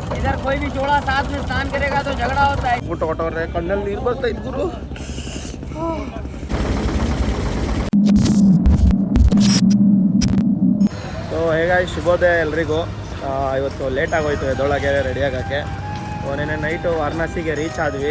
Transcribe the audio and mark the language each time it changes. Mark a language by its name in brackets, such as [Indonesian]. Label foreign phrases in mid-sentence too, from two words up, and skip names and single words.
[Hindi] इधर कोई भी जोड़ा साथ में स्नान करेगा तो झगड़ा होता है। [Kannada] ಊಟ ಹೊಟ್ಟವ್ರೆ ಕಣ್ಣಲ್ಲಿ ನೀರು ಬರ್ತಾ ಇತ್ತು ಗುರು. ಸೊ ಹೇಗಾಗಿ ಶುಭೋದಯ ಎಲ್ರಿಗೂ. ಇವತ್ತು ಲೇಟ್ ಆಗೋಯ್ತು ಎದ್ದೊಳಗೆ ರೆಡಿ ಆಗೋಕ್ಕೆ. ಸೊ ನೆನ್ನೆ ನೈಟು ವಾರಣಾಸಿಗೆ ರೀಚ್ ಆದ್ವಿ.